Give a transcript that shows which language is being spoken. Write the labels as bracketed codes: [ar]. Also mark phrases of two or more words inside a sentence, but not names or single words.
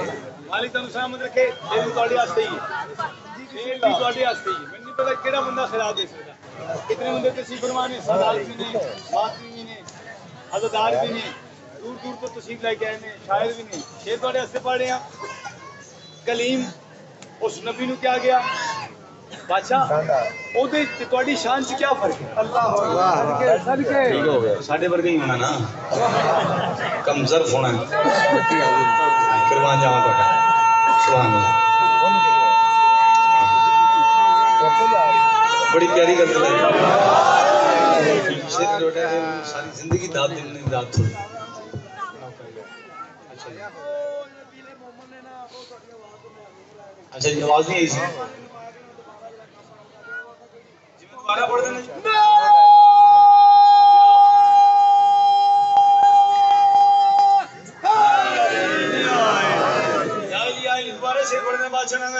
[pa] مالک تانوں سلامت رکھے یہ بھی تواڈے واسطے ہی ہے یہ بھی تواڈے واسطے ہی ہے میں نہیں پتا کیڑا بندہ خراب دے سکدا اتنے بندے تشریف فرما نے سردار بھی نے باتری بھی نے عزادار بھی نے دور دور تو تشریف لے کے آئے نے شاعر بھی نے شعر تواڈے واسطے پڑھ رہے ہیں کلیم اس نبی نو کیا گیا بادشاہ او دے تواڈی شان چ کیا فرق ہے اللہ صدقے ساڈے ورگے ہی ہونا نا کم ظرف ہونا قربان جاواں تہاڈا سبحان اللہ بڑی پیاری گل ہے ساری زندگی داد دینے داد تھوڑی اچھا جی آواز نہیں آئی سی دوبارہ پڑھ دینا دوبارہ سے پڑھنے بادشاہ نے